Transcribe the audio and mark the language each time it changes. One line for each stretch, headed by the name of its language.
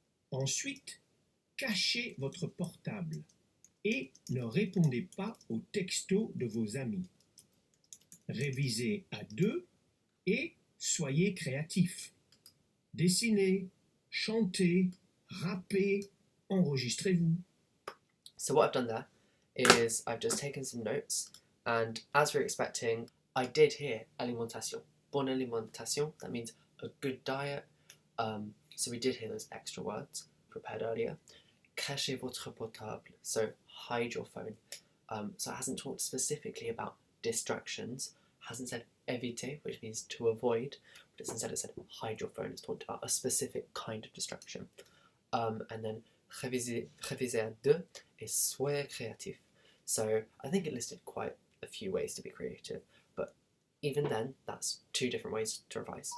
French: Ensuite, cachez votre portable et ne répondez pas aux textos de vos amis. Révisez à 2 et soyez créatif. Dessinez, chantez, rappez, enregistrez-vous.
English: So what I've done there is I've just taken some notes, and as we're expecting, I did hear
French: alimentation, bonne alimentation.
English: That means a good diet. So we did hear those extra words prepared earlier.
French: Cachez votre portable,
English: so hide your phone. So it hasn't talked specifically about distractions. Hasn't said éviter, which means to avoid, but instead it said hide your phone. It's talked about a specific kind of distraction. And then
French: réviser à 2
English: is
French: soyez créatif.
English: So I think it listed quite a few ways to be creative, but even then, that's 2 different ways to revise.